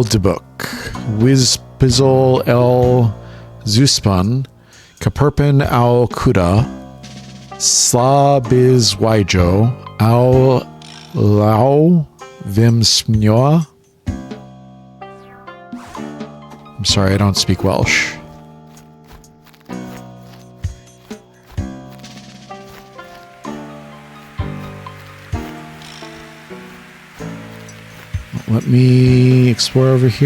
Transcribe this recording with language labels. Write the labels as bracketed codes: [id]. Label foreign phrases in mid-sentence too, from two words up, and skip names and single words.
[en] de book, Whizpizzle el Zuspan, Kaperpen al Kuda, Slabizwijjo, au lau vimsmjoa. I'm sorry, I don't speak Welsh. Let me explore over here.